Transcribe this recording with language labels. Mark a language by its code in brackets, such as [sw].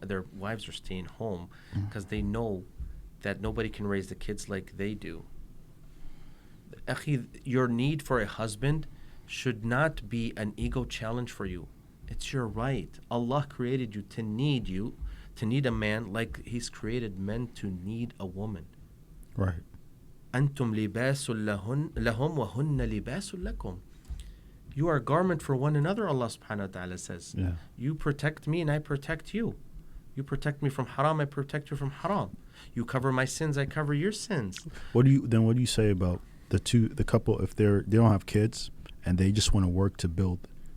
[en] Their wives are staying home because they know that nobody can raise the kids like they do. Akhi, your need for a husband should not be an ego challenge for you. It's your right. Allah created you, to need a man like He's created men to need a woman. Right. [ar] أنتم لباس لهم وهن لباس لكم. [en] You are a garment for one another, Allah subhanahu wa ta'ala says. Yeah. You protect me and I protect you. You protect me from haram, I protect you from haram. You cover my sins, I cover your sins. What do you say about the couple, if they don't have kids and they just want to work to build?